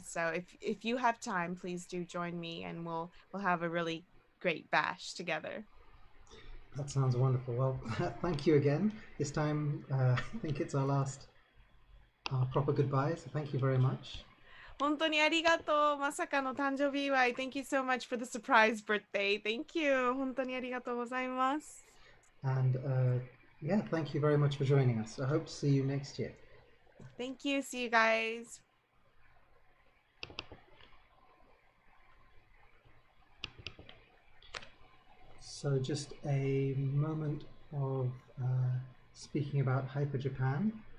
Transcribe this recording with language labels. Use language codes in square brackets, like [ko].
[en] So if you have time, please do join me, and we'll have a really great bash together. That sounds wonderful. Well, thank you again. This time, I think it's our last proper goodbye, so thank you very much. [ja] 本当にありがとう。まさかの誕生日祝い。 [en] Thank you so much for the surprise birthday. Thank you. [ja] 本当にありがとうございます。 [en] And yeah, thank you very much for joining us. I hope to see you next year. Thank you. See you guys. So just a moment of speaking about Hyper Japan.